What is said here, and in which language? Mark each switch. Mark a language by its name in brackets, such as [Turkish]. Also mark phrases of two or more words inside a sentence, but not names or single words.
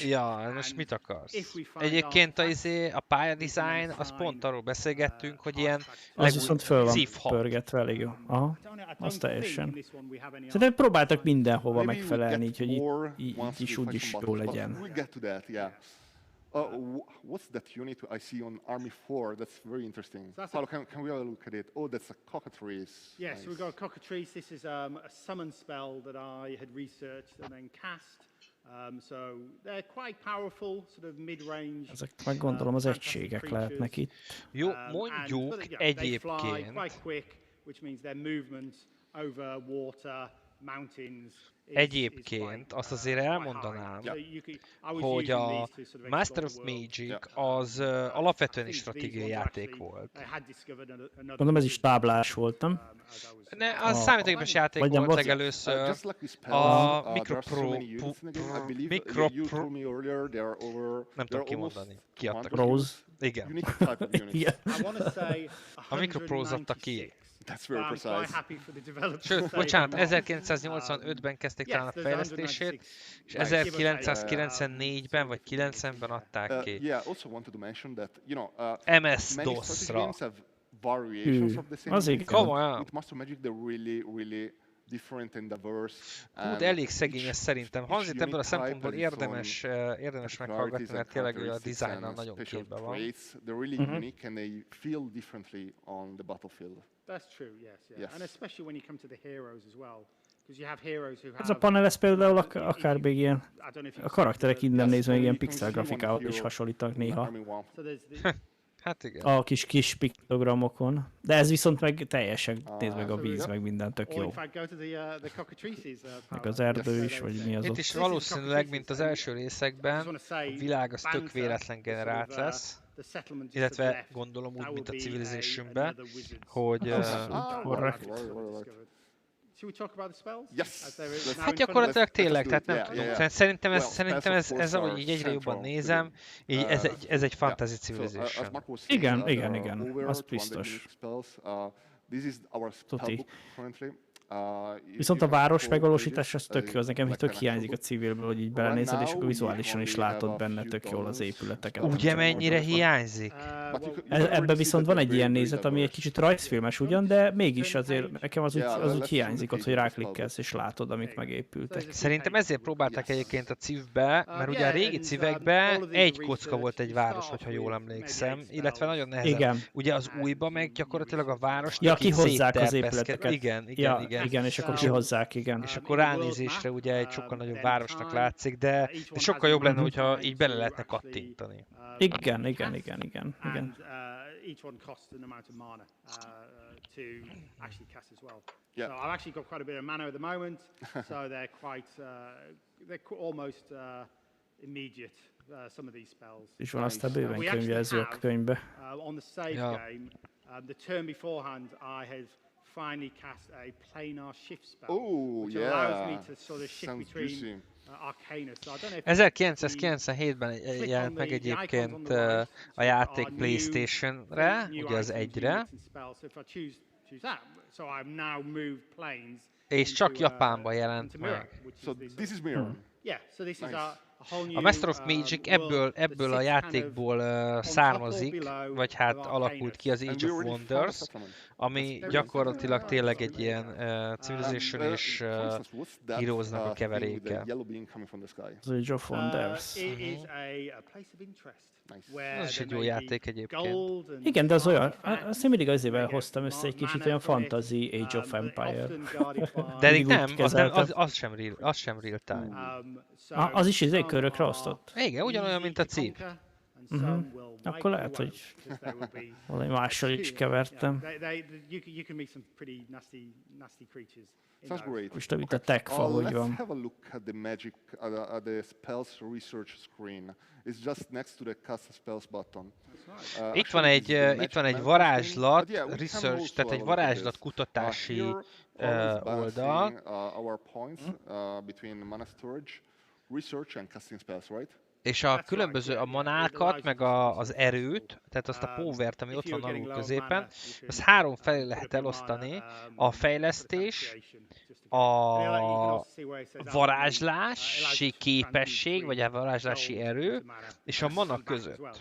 [Hungarian] Ja, most mit akarsz? Egyébként a pályadesign, az pont arról beszélgettünk, hogy ilyen az viszont föl van pörgetve elég jó. Aha, az teljesen. Szerintem próbáltak mindenhova megfelelni, így, hogy így is úgy is jó legyen. [English] What's that unit I see on Army 4? That's very interesting. Paolo, can we have a look at it? Oh, that's a cockatrice. Yes, nice. We've got a cockatrice. This is a summon spell that I had researched and then cast. So they're quite powerful, sort of mid-range. [Hungarian] Ezek meg gondolom az egységek lehetnek itt. Jó, mondjuk egyébként. [English] Quite quick, which means their movement over water [Hungarian] Egyébként azt azért elmondanám, hogy a Master of Magic az alapvetően is stratégiai játék volt. Mondom, ez is táblás volt, nem? Ne, az számítógépes játék vagy nem volt volt? legelőször. [English] Just like with spells, [Hungarian] A [English] there are so many units in the game. I believe you told me earlier there are over. [Hungarian] Nem tudom kimondani. Kiadtak. Rose. Igen. [English] Unique type of units. [Hungarian] Igen. A Microprose adta ki. [English] That's very precise. [Hungarian] Sőt, bocsánat, 1985-ben kezdték talán a fejlesztését, és 1994-ben vagy 90-ben adták ki. [English] Yeah, also wanted to mention that, many strategy [Hungarian] MS-DOS-ra. [English] games have variations of the same [Hungarian] az [English] unit. [Hungarian] igen. Komolyan. [English] With Master Magic they're really different and diverse. [Hungarian] Hú, de elég szegényes szerintem. Hanzit ebből a szempontból érdemes meghallgatni, mert tényleg a designnal nagyon képbe van. [English] They're really unique and they feel differently on the battlefield. That's true, yes, yeah. Yes. And especially when you come to the heroes as well. Because you have heroes who have... [Hungarian] Ez a panel, ez például akár még ilyen, [English] I don't know if [Hungarian] a karakterek innen nézve még ilyen [English] You can [Hungarian] pixel [English] see one [Hungarian] grafikához [English] hero [Hungarian] is hasonlítanak [English] in [Hungarian] néha. [English] Army One. So there's the, [Hungarian] Hát igen. A kis piktogramokon. De ez viszont meg teljesen, nézd meg a víz, meg minden tök [English] or [Hungarian] jó. [English] in fact go to the cockatrices. [Hungarian] Meg az erdő is, vagy mi az Itt ott. is valószínűleg, mint az első részekben, a világ az tök véletlen generált lesz, illetve gondolom úgy, mint a Civilizationben, hogy... korrekt. [English] Should we talk about the spells? Yes. As they're now [Hungarian] Hát [English] in front of [Hungarian] gyakorlatilag [English] Let's [Hungarian] tényleg, [English] do [Hungarian] tehát [English] it. [Hungarian] nem [English] Yeah, [Hungarian] tudom. [English] yeah, yeah. [Hungarian] Szerintem [English] Well, [Hungarian] ez, [English] spells, of [Hungarian] ez [English] course, [Hungarian] ahogy [English] are [Hungarian] így egyre jobban [English] central [Hungarian] nézem, [English] to [Hungarian] így [English] the [Hungarian] ez egy fantasy [English] as [Hungarian] civilization. [English] Mark was saying, [Hungarian] Igen, [English] there [Hungarian] igen, [English] are [Hungarian] igen, [English] over [Hungarian] az [English] 200 [Hungarian] biztos. [English] unique spells. This is our [Hungarian] Tuti. [English] spellbook currently. [Hungarian] Viszont a [English] You have [Hungarian] város [English] four [Hungarian] megvalósítás [English] pages, [Hungarian] az tök jó, az nekem [English] like [Hungarian] tök [English] an [Hungarian] hiányzik a [English] actual [Hungarian] civilből, hogy így belenézed, és akkor vizuálisan is látod benne tök jól az épületeket. Ugye mennyire hiányzik? Ebben viszont van egy ilyen nézet, ami egy kicsit rajzfilmes ugyan, de mégis azért nekem az úgy hiányzik ott, hogy ráklikkelsz és látod, amik megépültek. Szerintem ezért próbálták egyébként a cívbe, mert ugye a régi cívekben egy kocka volt egy város, hogyha jól emlékszem, illetve nagyon nehezen. Igen. Ugye az újba meg gyakorlatilag a város Ja, kihozzák az szétterpeszkedik. épületeket. Igen, És akkor kihozzák, igen. És akkor ránézésre ugye egy sokkal nagyobb városnak látszik, de sokkal jobb lenne, hogyha így bele lehetne kattintani. Igen. [English] And each one costs an amount of mana to actually cast as well. Yeah. So I've actually got quite a bit of mana at the moment, so they're almost immediate. Some of these spells. [Hungarian] És van aztán bőven könyvjelző a könyvbe. [English] On the save game, the turn beforehand, I had finally cast a planar shift spell, which allows me to sort of shift Sounds between juicy. arcana. So I don't know if [Hungarian] 1997-ben jelent meg egyébként a játék PlayStation-re, ugye az 1-re, és csak Japánban jelent meg. [English] So this is Mirror. Yeah, so this is a whole new, [Hungarian] A Master of Magic ebből a játékból származik, vagy hát alakult ki az Age of Wonders, ami gyakorlatilag tényleg egy ilyen Civilization és Heroes-nak a keveréke. Az Age of Wonders. Ez is egy jó játék egyébként. Igen, de az olyan, azt én mindig azért hoztam össze egy kicsit olyan fantasy Age of Empire. De Mindig nem, úgy kezeltem. az sem real time. Az is izé körökre osztott. Igen, ugyanolyan, mint a cív. Akkor lehet, hogy valami mással is kevertem. [English] You can make some pretty nasty creatures. Sounds great. [Hungarian] Most itt a techfa, hogy [English] Let's [Hungarian] van. [English] have a look at the magic, at the spells research screen. It's just next to the cast spells button. [Hungarian] Itt van egy varázslat, research, tehát egy varázslat kutatási oldal. [English] Our points between mana storage, research and casting spells, right? [Hungarian] És a különböző a manákat, meg az erőt, tehát azt a powert, ami ott van alul középen, az 3 felé lehet elosztani: a fejlesztés, a varázslási képesség, vagy a varázslási erő, és a mana között.